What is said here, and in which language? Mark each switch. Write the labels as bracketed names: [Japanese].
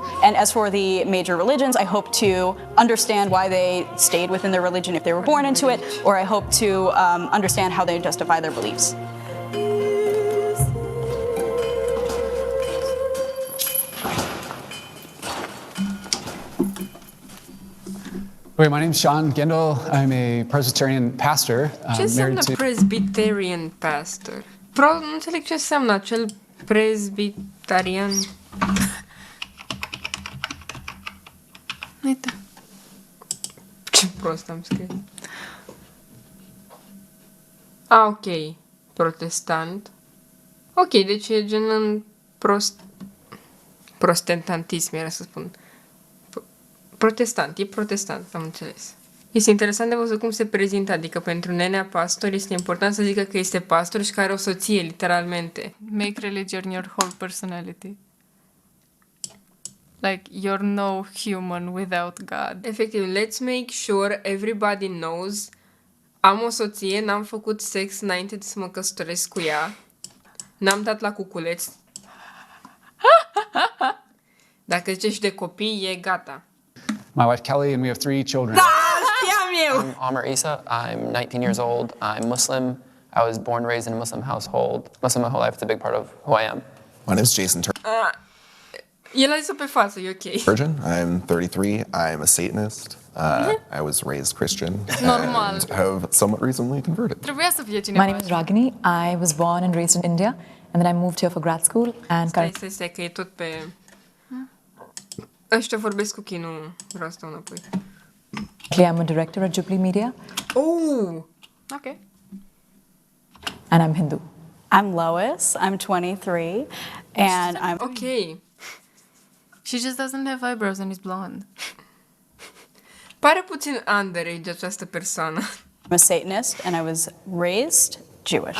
[English] And as for the major religions, I hope to understand why they stayed within their religion if they were born into it, or I hope to understand how they justify their beliefs. Okay, my name's Sean Gendel. I'm a Presbyterian pastor. [Romanian] Ce înseamnă Presbyterian pastor? Nu înțeleg ce înseamnă acel presbyterian. Uite. Ce prost am scris. Ah, ok. Protestant. Ok, deci e gen în protestantism, era să spun. Protestant, e protestant, am înțeles. Este interesant de văzut cum se prezintă, adică pentru nenea pastor este important să zică că este pastor și că are o soție, literalmente. [English] Make religion your whole personality. Like, you're no human without God. Efectiv, let's make sure everybody knows. [Romanian] Am o soție, n-am făcut sex înainte de să mă căsătoresc cu ea. N-am dat la cuculeț. Dacă zicești de copii, e gata. [English] My wife Kelly, and we have 3 children. I'm Amr Isa. I'm 19 years old. I'm Muslim. I was born and raised in a Muslim household. Muslim my whole life. It's a big part of who I am. My name is Jason [Romanian] El a zis-o pe față, e ok. [English] Turgeon. I'm 33. I'm a Satanist. I was raised Christian [Romanian] Normal. [English] and have somewhat recently converted. [Romanian] Trebuia să fie cineva. [English] My name is Ragini. I was born and raised in India, and then I moved here for grad school. And [Romanian] Stai, că e tot pe... Ăștia vorbesc cu chin, nu vreau să stau înapoi. [English] currently I'm a director at Jubilee Media, Oh! Ok. and I'm Hindu. I'm Lois. I'm 23, and I'm Ok. She just doesn't have eyebrows and is blonde. [Romanian] Pare puțin underage această persoană. [English] I'm a Satanist, and I was raised Jewish.